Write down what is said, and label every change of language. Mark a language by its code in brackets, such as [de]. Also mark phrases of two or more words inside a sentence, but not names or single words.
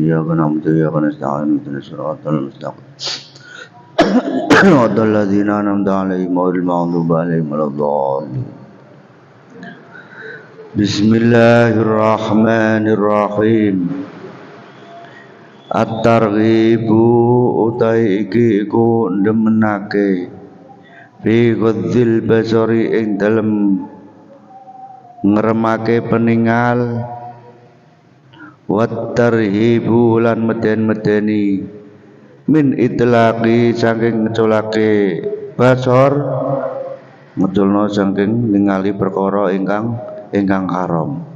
[ar] إياك نعبد وإياك نستعين. اهدنا الصراط المستقيم. صراط الذين أنعمت عليهم غير المغضوب عليهم ولا الضالين. بسم الله الرحمن الرحيم. [jv] At-targhibu utai iki iku ndemenake [ar] في غض البصر [jv] ing dalem ngremake peningal [ar] والترهيب [jv] lan meden-medeni [ar] من إطلاق [jv] saking ngeculake basar ngeculno saking ningali perkara ingkang haram.